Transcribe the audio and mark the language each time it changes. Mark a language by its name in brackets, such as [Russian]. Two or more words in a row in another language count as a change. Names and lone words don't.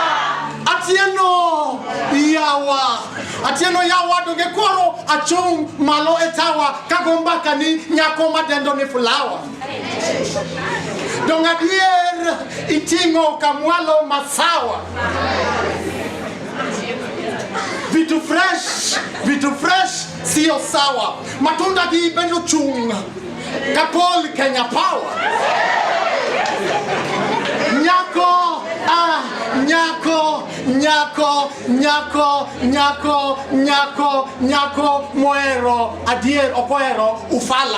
[Luo (Kenya and Tanzania)] Atieno Yawa. Atieno Yawa donge koro achung malo etawa kagombaka ni nyako madendo ni flower. Donga dier itingo kamwalo masawa. [Swahili] Vitu fresh sio sawa. [Luo (Kenya and Tanzania)] Matunda gi bendo chung kapol Kenya power. Nyako nyako moero adier opoero ufala.